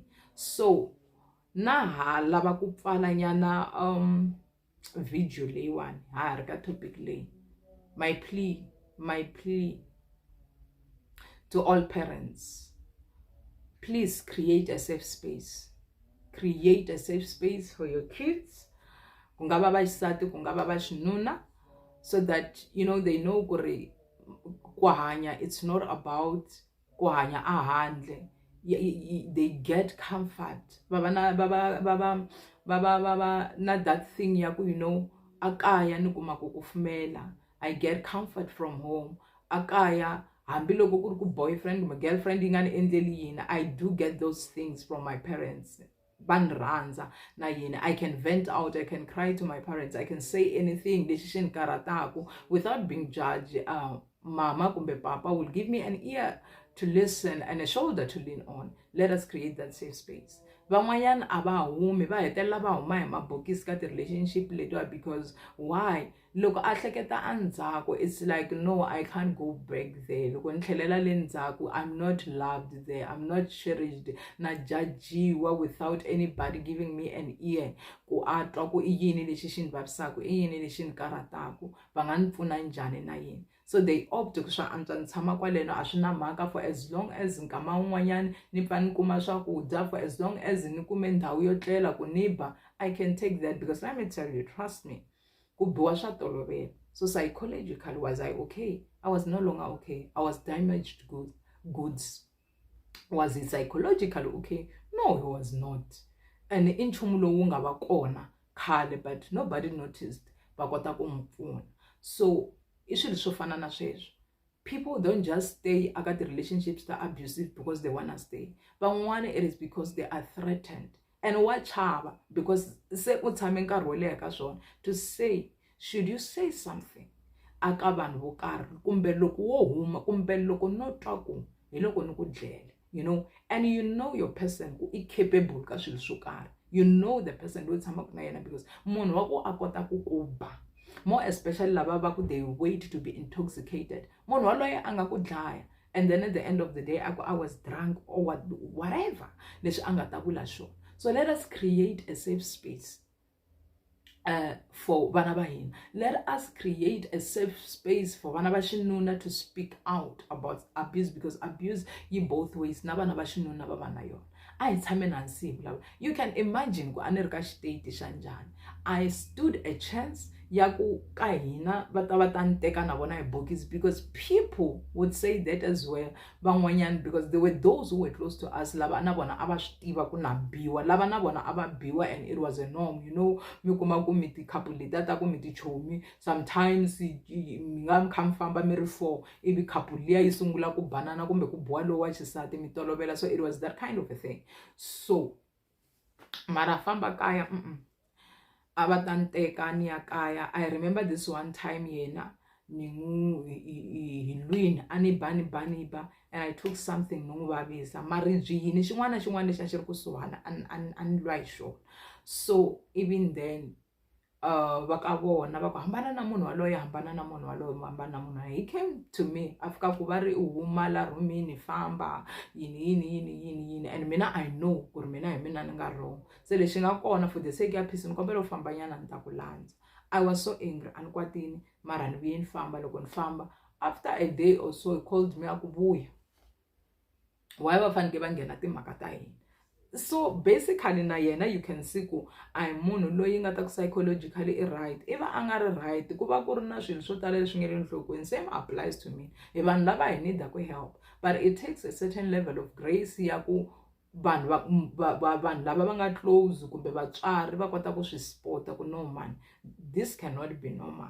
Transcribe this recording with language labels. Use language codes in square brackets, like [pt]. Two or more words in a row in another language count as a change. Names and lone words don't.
[ts] So na ha lava ku pfala nyana video leyiwani ha ri ka topic leyi. [en] My plea to all parents, please create a safe space. Create a safe space for your kids, [ts] kungaba va xisati kungaba va xinuna, [en] so that they know [ts] ku ri ku hanya [en] it's not about [ts] ku hanya [en] a handle. They get comfort, [ts] baba na [en] that thing [ts] ya ku akaya ni kuma ku kufumela. [en] I get comfort from home [ts] akaya, hambi loko ku ri ku boyfriend kumbe girlfriend yi nga ni endleli yini, [en] I do get those things from my parents. [ts] Banranza na yini, [en] I can vent out, I can cry to my parents, I can say anything [ts] lexi xi ni karataku [en] without being judged. [ts] Mama kumbe papa [en] will give me an ear to listen and a shoulder to lean on. Let us create that safe space. [ts] Van'wanyana a va humi va hetelela va huma hi mabokisi ka ti-relationship letiwa, because why? Loko a hleketa andzhaku, [en] it's like no, I can't go back there. [ts] Loko ni tlhelela le ndzhaku, [en] I'm not loved there, I'm not cherished, [ts] na jajiwa [en] without anybody giving me an ear [ts] ku atwa ku i yini lexi xi ni vavisaku, i yini lexi ni karataku, va nga ni pfuna njhani na yini. [en] So they opt [ts] ku swa antswa ni tshama kwaleno a swi na mhaka, [en] for as long as [ts] nkama wun'wanyani ni pfa ni kuma swakudya, [en] for as long as [ts] ni kume ndhawu yo tlela ku ni ba, [en] I can take that, because let me tell you, trust me, [ts] ku biwa swa tolovela. [en] So psychologically, was I okay? I was no longer okay. I was damaged goods. Was he psychologically okay? No, he was not. And in [ts] nchumu lowu nga va kona khale, [en] but nobody noticed, [ts] va kota ku n'wi pfuna. So i swilo swo fana na sweswo. [en] People don't just stay [ts] aka ti-relationships [en] that are abusive because they want to stay. Van'wana it is because they are threatened. [ts] And wa chava because se u tshame nkarhi wo leha ka swona [en] to say, should you say something [ts] aka vanhu vo karhi, kumbe loko wo huma, kumbe loko no twa ku hi loko ni ku dlela, [en] and your person ku I capable [ts] ka swilo swo karhi. [en] The person [ts] loyi tshamaku na yena, because munhu wa ku a kota ku ku ba, [en] more especially [ts] lava va ku [en] they wait to be intoxicated. [ts] Munhu waloye a nga ku dlaya, [en] and then at the end of the day I was drunk or whatever [ts] leswi a nga ta vula swona. [en] So let us create a safe space for [ts] vana va hina. [en] Let us create a safe space for [ts] vana va xinuna [en] to speak out about abuse, because abuse yi both ways, [ts] na vana va xinuna va va na yona. A hi tshame hansi hi vulavula. [en] You can imagine [ts] ku a ni ri ka xiteyiti xa njhani. [en] I stood a chance [ts] ya ku ka hina va ta nteka na vona hi bokisi, [en] because people would say that as well. [ts] Van'wanyana, [en] because there were those who were close to us [ts] lava na vona a va swi tiva ku na biwa, lava na vona a va biwa, [en] and it was a norm, you know. [ts] Mi kuma ku mi ti couple leta ta ku mi ti chomi, sometimes mi nga mi kha mi famba mi ri 4 ivi couple liya yi sungula ku banana kumbe ku boha lowu wa xisati mi tolovela. [en] So it was that kind of a thing. [ts] So mara famba kaya ava ta nteka ni ya kaya. [en] I remember this one time [ts] yena ni n'wi hi lwini a ni ba [en] and I took something [ts] no n'wi vavisa, maribyi yini xin'wana na xin'wana lexi a xi ri kusuhana a ni lwa hi xona. So even then va ka vona va ku hambana na munhu waloye, hambana na munhu waloye, hambana na munhu. [en] He came to me [ts] a fika ku va ri u huma la rhumini famba yini, and mina [en] I know [ts] ku ri mina hi mina ni nga wrong. Se lexi nga kona [en] for the sake [ts] ya peace ni kombela u famba nyana ni ta ku landza. [en] I was so angry, [ts] a ni kwatini, mara ni vuye ni famba. Loko ni famba, [en] after a day or so he called me [ts] a ku vuya, why va faneke va nghena timhaka ta hina. [en] So basically [ts] na yena [en] you can see [ts] ku a hi munhu loyi nga ta ku [en] psychologically right. [ts] Iva a nga ri right, ku va ku ri na swilo swo tala leswi nga le nhlokweni. [en] Same applies to me. [ts] Hi vanhu lava hi need ku help, [en] but it takes a certain level of grace [ts] ya ku vanhu lava va nga close kumbe vatswari va kota ku swi spota ku [en] no man, this cannot be normal.